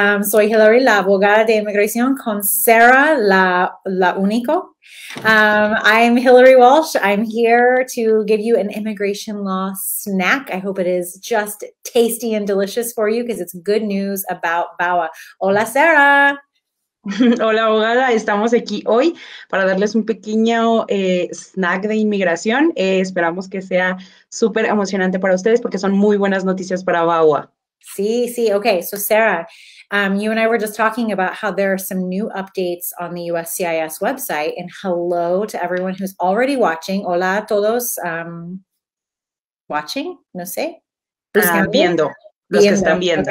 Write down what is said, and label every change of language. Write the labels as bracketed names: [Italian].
[Spanish] Soy Hilary, la abogada de Inmigración con Sarah, la único. [English] I'm Hilary Walsh. I'm here to give you an immigration law snack. I hope it is just tasty and delicious for you because it's good news about VAWA. [Spanish] Hola, Sarah. Hola, abogada. Estamos aquí hoy para darles un pequeño snack de inmigración. Esperamos que sea súper emocionante para ustedes porque son muy buenas noticias para VAWA. Sí. [English] Okay, so Sarah, you and I were just talking about how there are some new updates on the USCIS website, and hello to everyone who's already watching. [Spanish] Hola a todos. Watching? No sé. Viendo. Los que están viendo.